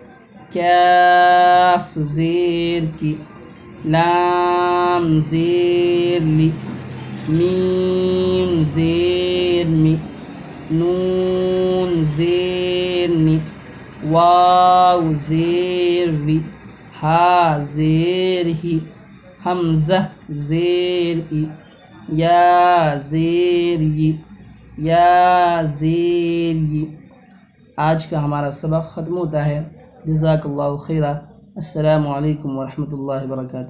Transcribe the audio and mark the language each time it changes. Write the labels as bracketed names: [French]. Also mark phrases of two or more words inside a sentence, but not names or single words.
[Urdu] کاف زیر کی، لام زیر لی، میم زیر می، نون زیر نی، واو زیر وی، ہا زیر ہی، حمزہ زیر ای، یا زیر ی، یا زیر ی۔ آج کا ہمارا سبق ختم ہوتا ہے۔ [Arabic] جزاک اللہ خیرہ۔ السلام علیکم ورحمۃ اللہ وبرکاتہ۔